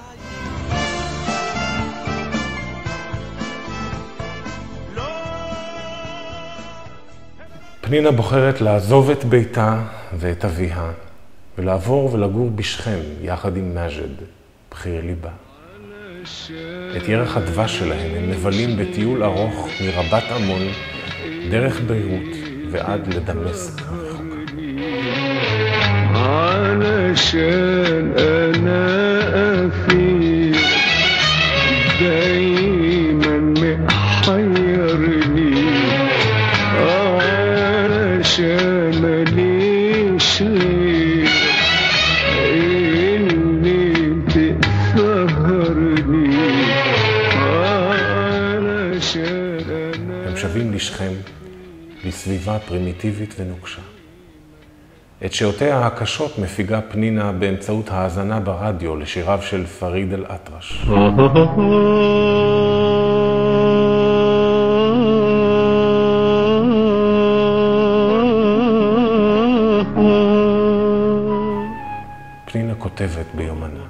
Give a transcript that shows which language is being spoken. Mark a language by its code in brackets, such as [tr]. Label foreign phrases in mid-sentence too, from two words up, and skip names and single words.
[he] פנינה בוחרת לעזוב את ביתה ואת אביה ולעבור ולגור בשכם יחד עם מג'ד, בחיר ליבה. את ירח הדבש שלהם הם מבלים בטיול ארוך מרבת עמון דרך ביירות ועד לדמשק הרחוקה. [ar] علشان أنا أثير دايما محيرني علشان ماليش ليه إني تسهرني علشان أنا. [he] הם שבים לשכם, לסביבה פרימיטיבית ונוקשה. את שעותיה הקשות מפיגה פנינה באמצעות האזנה ברדיו לשיריו של פריד אל-אטרש. פנינה כותבת ביומנה.